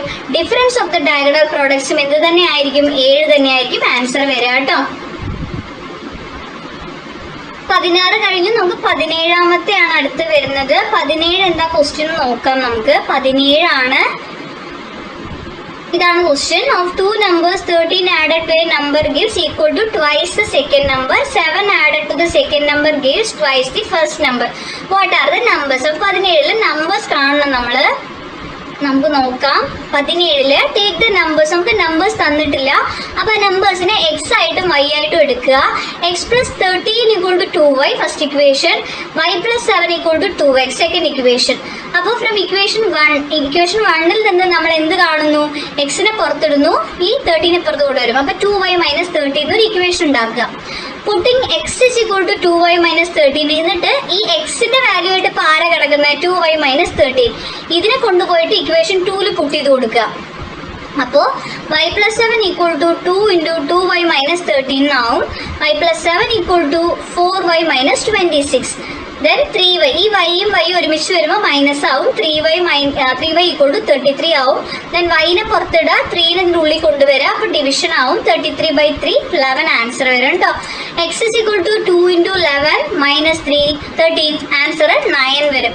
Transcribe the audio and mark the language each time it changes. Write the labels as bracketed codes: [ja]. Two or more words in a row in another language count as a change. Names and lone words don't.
[en] difference of the diagonal products [ml] എന്ത് തന്നെ ആയിരിക്കും? 7 തന്നെ ആയിരിക്കും ആൻസർ വരിക കേട്ടോ. 16 കഴിഞ്ഞ് നമുക്ക് 17ാമത്തെ ആണ് അടുത്ത് വരുന്നത്. 17 എന്താ ക്വസ്റ്റ്യൻ നോക്കാം നമുക്ക്. 17 ആണ്. ഇതാണ് ക്വസ്റ്റ്യൻ. [en] ഓഫ് 2 numbers 13 added to a number gives equal to twice the second number. 7 added to the second number gives twice the first number. What are the numbers? [ml] 17ൽ നമ്പേഴ്സ് കാണണം നമ്മള്. നമുക്ക് നോക്കാം. 17ല് [en] take the numbers. [ml] നമുക്ക് നമ്പേഴ്സ് തന്നിട്ടില്ല, അപ്പൊ നമ്പേഴ്സിനെ എക്സ് ആയിട്ടും വൈ ആയിട്ടും എടുക്കുക. [en] x + 13 = 2y first equation, y + 7 = 2x second equation. [ml] അപ്പോൾ [en] from equation 1 [ml] നിന്ന് നമ്മൾ എന്ത് കാണുന്നു? എക്സിനെ പുറത്തിടുന്നു, ഈ 13 പുറത്ത് കൊണ്ടുവരും. അപ്പൊ 2y - 13 ഒരു ഇക്വേഷൻ ഉണ്ടാക്കുക. [en] putting x = 2y - 13. [ml] എന്നിട്ട് ഈ എക്സിന്റെ വാല്യൂ ആയിട്ട് പാര കിടക്കുന്ന 2y - 13 ഇതിനെ കൊണ്ടുപോയിട്ട് ഇക്വേഷൻ 2ൽ പുട്ട് ചെയ്ത് കൊടുക്കുക. അപ്പോൾ y + 7 = 2 × 2y - 13 ആവും. y + 7 = 4y - 26. [en] Then 3y, [ml] ഈ വൈയും വൈയും ഒരുമിച്ച് വരുമ്പോൾ മൈനസ് ആവും. 3y = 33 ആവും. ദെൻ വൈനെ പുറത്തിടുക, 3നെ ഉള്ളിൽ കൊണ്ടുവരിക, അപ്പൊ ഡിവിഷൻ ആവും. 33/3 11 ആൻസർ വരും കേട്ടോ. x = 2 × 11 - 3 13 ആൻസർ 9 വരും.